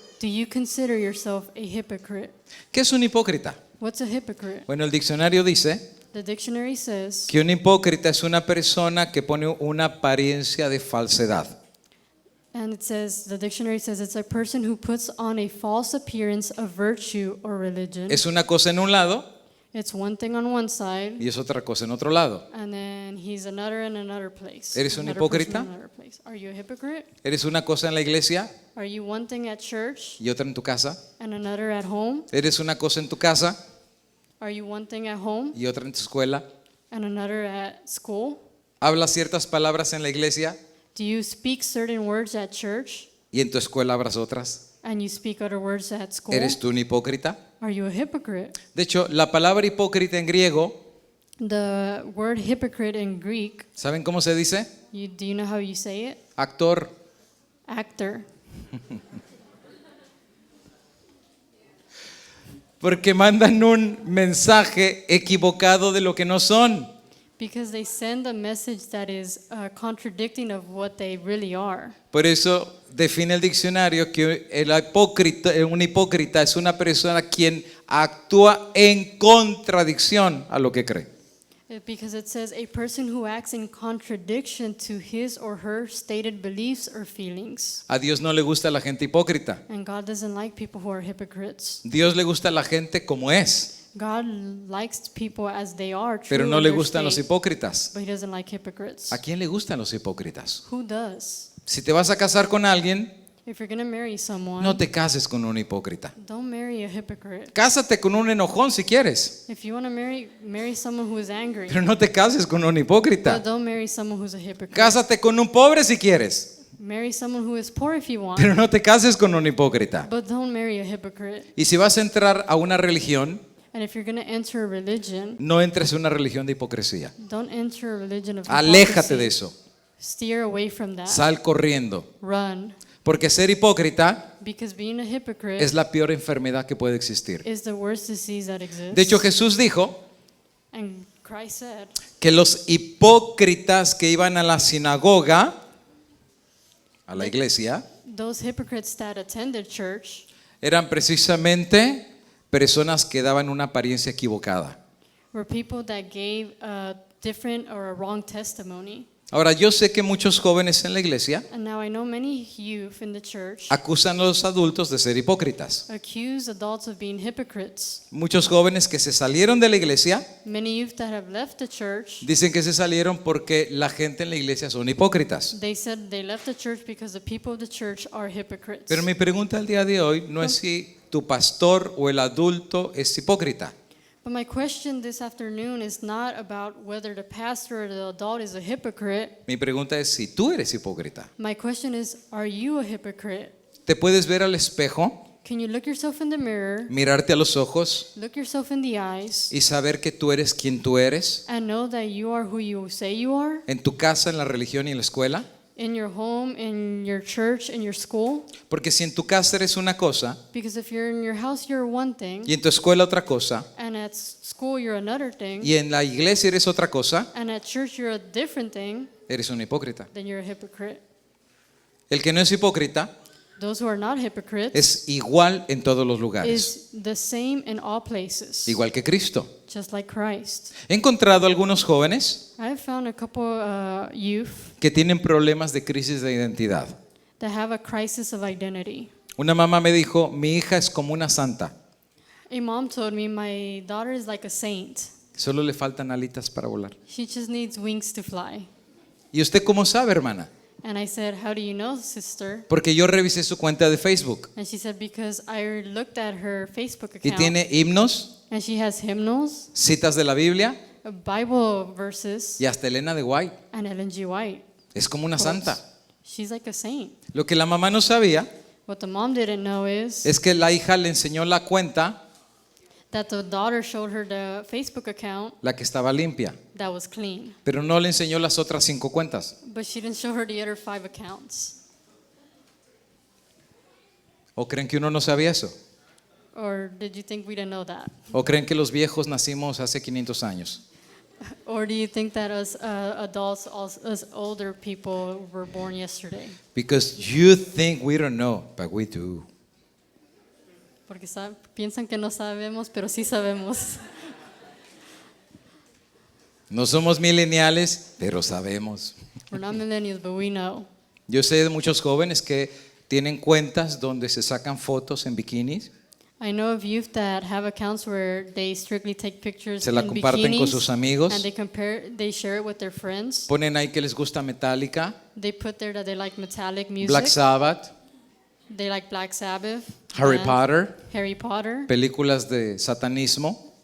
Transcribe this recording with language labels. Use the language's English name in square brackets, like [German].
[English] Do you consider yourself a hypocrite? [Spanish] ¿Qué es un hipócrita? [English] What's a hypocrite? [Spanish] Bueno, el diccionario dice [English] The dictionary says [Spanish] que un hipócrita es una persona que pone una apariencia de falsedad. [English] And it says, the dictionary says it's a person who puts on a false appearance of virtue or religion. [Spanish] Es una cosa en un lado [English] It's one thing on one side, [Spanish] y es otra cosa en otro lado. [English] and then he's another in another place. [Spanish] ¿Eres un [English] Another [Spanish] hipócrita? [English] person in another place. Are you a hypocrite? [Spanish] Eres una cosa en la iglesia [English] Are you one thing at church [Spanish] y otra en tu casa. [English] and another at home? [Spanish] Eres una cosa en tu casa [English] Are you one thing at home [Spanish] y otra en tu escuela. [English] and another at school? [Spanish] Hablas ciertas palabras en la iglesia [English] Do you speak certain words at church [Spanish] y en tu escuela hablas otras. [English] and you speak other words at school? [Spanish] ¿Eres tú un hipócrita? [English] Are you a hypocrite? [Spanish] De hecho, la palabra hipócrita en griego, [English] The word hypocrite in Greek, [Spanish] ¿saben cómo se dice? [English] do you know how you say it? [Spanish] Actor. [English] Actor. [Spanish] Porque mandan un mensaje equivocado de lo que no son. [English] Because they send a message that is contradicting of what they really are. [Spanish] Por eso define el diccionario que un hipócrita es una persona quien actúa en contradicción a lo que cree. [English] Because it says a person who acts in contradiction to his or her stated beliefs or feelings. [Spanish] A Dios no le gusta la gente hipócrita. [English] And God doesn't like people who are hypocrites. [Spanish] Dios le gusta la gente como es. [English] God likes people as they are, true [Spanish] pero no [English] in [Spanish] le [English] their [Spanish] gustan los [English] state, [Spanish] hipócritas. [English] but he doesn't like hypocrites. [Spanish] ¿A quién le gustan los hipócritas? [English] Who does? [Spanish] Si te vas a casar con alguien, [English] If you're going to marry someone, [Spanish] no te cases con un hipócrita. [English] don't marry a hypocrite. [Spanish] Cásate con un enojón si quieres, [English] If you want to marry someone who is angry, [Spanish] pero no te cases con un [English] but [Spanish] hipócrita. [English] don't marry someone who's a hypocrite. [Spanish] Cásate con un pobre si quieres, [English] Marry someone who is poor if you want, [Spanish] pero no te cases con un hipócrita. [English] but don't marry a hypocrite. [Spanish] Y si vas a entrar a una religión, [English] And if you're going to enter a religion, [Spanish] no entres en una religión de hipocresía. [English] don't enter a religion of [Spanish] Aléjate de [English] hypocrisy. [Spanish] eso. [English] Steer away from that. [Spanish] Sal corriendo. [English] Run. [Spanish] Porque ser hipócrita [English] Because being a hypocrite [Spanish] es la peor enfermedad que puede existir. [English] is the worst disease that exists. [Spanish] De hecho, Jesús dijo [English] And Christ said [Spanish] que los hipócritas que iban a la sinagoga, a la iglesia, [English] those hypocrites that attended church [Spanish] eran precisamente personas que daban una apariencia equivocada. [English] were people that gave a different or a wrong testimony. [Spanish] Ahora, yo sé que muchos jóvenes en la iglesia [English] And now I know many youth in the church [Spanish] acusan a los adultos de ser hipócritas. [English] accuse adults of being hypocrites. [Spanish] Muchos jóvenes que se salieron de la iglesia [English] Many youth that have left the church, [Spanish] dicen que se salieron porque la gente en la iglesia son hipócritas. [English] they said they left the church because the people of the church are hypocrites. [Spanish] Pero mi pregunta el día de hoy no es si tu pastor o el adulto es hipócrita. [English] But my question this afternoon is not about whether the pastor or the adult is a hypocrite. [Spanish] Mi pregunta es si tú eres hipócrita. [English] My question is, are you a hypocrite? [Spanish] ¿Te puedes ver al espejo, [English] Can you look yourself in the mirror, [Spanish] mirarte a los ojos [English] look yourself in the eyes, [Spanish] y saber que tú eres quien tú eres? [English] and know that you are who you say you are? [Spanish] En tu casa, en la religión y en la escuela. [English] In your home, in your church, in your school? [Spanish] Porque si en tu casa eres una cosa [English] Because if you're in your house, you're one thing, [Spanish] y en tu escuela otra cosa [English] and at school, you're another thing, [Spanish] y en la iglesia eres otra cosa, [English] and at church, you're a different thing, [Spanish] eres un hipócrita. [English] then you're a hypocrite. [Spanish] El que no es hipócrita [English] Those who are not hypocrites [Spanish] es igual en todos los lugares, [English] is the same in all places, [Spanish] igual que Cristo. [English] just like Christ. [Spanish] He encontrado algunos jóvenes [English] I've found a couple youth [Spanish] que tienen problemas de crisis de identidad. [English] that have a crisis of identity. [Spanish] Una mamá me dijo, mi hija es como una santa, [English] A mom told me, my daughter is like a saint. [Spanish] solo le faltan alitas para volar. [English] She just needs wings to fly. [Spanish] ¿Y usted cómo sabe, hermana? [English] And I said, how do you know, sister? [Spanish] Porque yo revisé su cuenta de Facebook [English] And she said, because I looked at her Facebook [Spanish] y [English] account, [Spanish] tiene himnos, [English] and she has hymnals, [Spanish] citas de la Biblia [English] Bible verses, [Spanish] y hasta Elena de White. [English] and Ellen G. White. [Spanish] Es como una [English] quotes. [Spanish] santa. [English] She's like a saint. [Spanish] Lo que la mamá no sabía [English] What the mom didn't know is [Spanish] es que la hija le enseñó la cuenta, [English] that the daughter showed her the Facebook account [Spanish] la que estaba limpia, [English] that was clean, [Spanish] pero no le enseñó las otras 5 cuentas. [English] but she didn't show her the other 5 accounts. [Spanish] ¿O creen que uno no sabía eso? [English] Or did you think we didn't know that? [Spanish] ¿O creen que los viejos nacimos hace 500 años? [English] Or do you think that us adults, us older people, were born yesterday? Because you think we don't know, but we do. [Spanish] Porque piensan que no sabemos, pero sí sabemos. No somos mileniales, pero sabemos. [English] We're not millennials, but we know. [Spanish] Yo sé de muchos jóvenes que tienen cuentas donde se sacan fotos en bikinis, [English] I know of youth that have accounts where they strictly take pictures [Spanish] se la comparten con [English] bikinis, [Spanish] sus amigos, [English] and they share it with their friends. [Spanish] ponen ahí que les gusta Metallica, [English] They put there that they like metallic music. [Spanish] Black Sabbath, [English] They like Black Sabbath. [Spanish] Harry [English] and [Spanish] Potter, [English] Harry Potter. [Spanish] películas de satanismo,